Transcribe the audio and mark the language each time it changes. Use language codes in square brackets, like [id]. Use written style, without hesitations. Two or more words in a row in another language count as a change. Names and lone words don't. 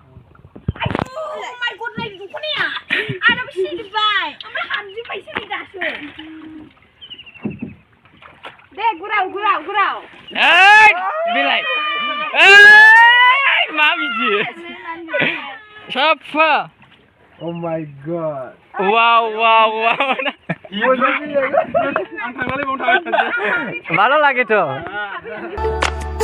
[en] my god [brx] नायदो दख'नाया आंनाबो सिजोब्बाय ओमफ्राय हामजोब्बायसो नै दासो दे गुराव ओइ बिलाइ ओइ मा बिदि साफा [en] Oh my god वाव [brx] आं थांनानै बावनो थांगासिनो माला लागेथ'